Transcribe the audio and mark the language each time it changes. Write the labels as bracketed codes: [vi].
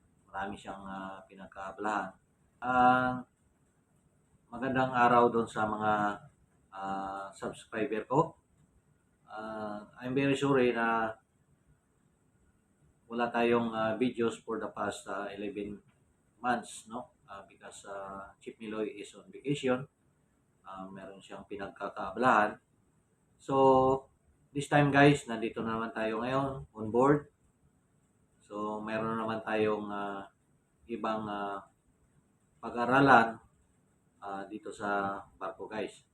[tl] Marami siyang pinagkaabalahan. Magandang araw doon sa mga subscriber ko. [en] I'm very sorry na wala tayong videos for the past 11 months, no? Because Chief Miloy is on vacation. [tl] Meron siyang pinagkakaabalahan. So, this time guys, nandito naman tayo ngayon on board. So, meron naman tayong ibang pag-aralan dito sa barko guys.